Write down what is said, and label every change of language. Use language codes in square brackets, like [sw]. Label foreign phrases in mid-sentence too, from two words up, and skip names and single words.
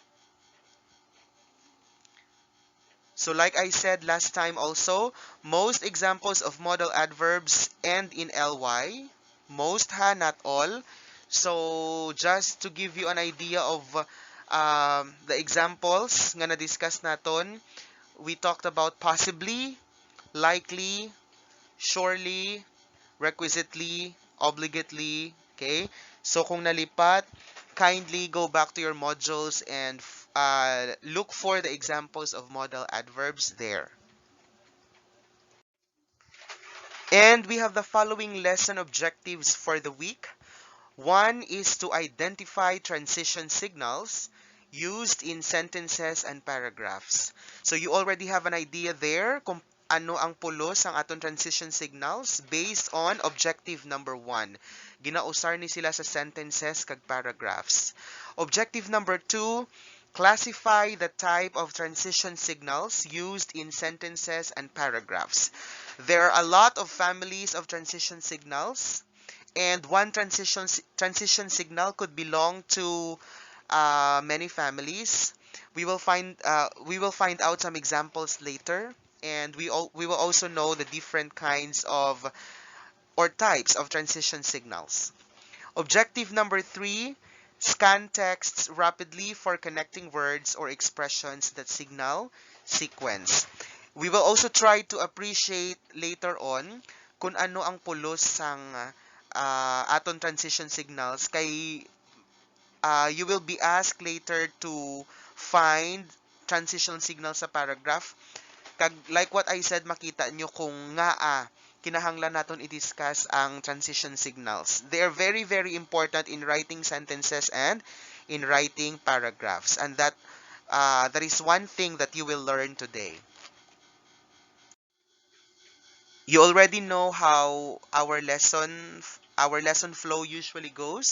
[en] So like I said last time also, most examples of modal adverbs end in ly. Most ha, not all. So just to give you an idea of the examples [hil] nga na-discuss naton, [en] we talked about possibly, likely, surely, requisitely, obligately, okay? [hil] So kung nalipat, [en] kindly go back to your modules and look for the examples of modal adverbs there. And we have the following lesson objectives for the week. One is to identify transition signals used in sentences and paragraphs. So you already have an idea there [hil] kung ano ang pulos ang aton [en] transition signals based on objective number 1. [hil] Ginausar ni sila sa sentences kag paragraphs. [en] Objective number 2, classify the type of transition signals used in sentences and paragraphs. There are a lot of families of transition signals, and one transition signal could belong to many families. We will find out some examples later, and we will also know the different kinds of or types of transition signals. Objective number 3, scan texts rapidly for connecting words or expressions that signal sequence. We will also try to appreciate later on [hil] kung ano ang pulos sang aton [en] transition signals kay you will be asked later to find transition signals sa paragraph. Kag like what I said, [hil] makita nyo kung kinahanglan naton i-discuss ang [en] transition signals. They are very, very important in writing sentences and in writing paragraphs. And that is one thing that you will learn today. You already know how our lesson flow usually goes.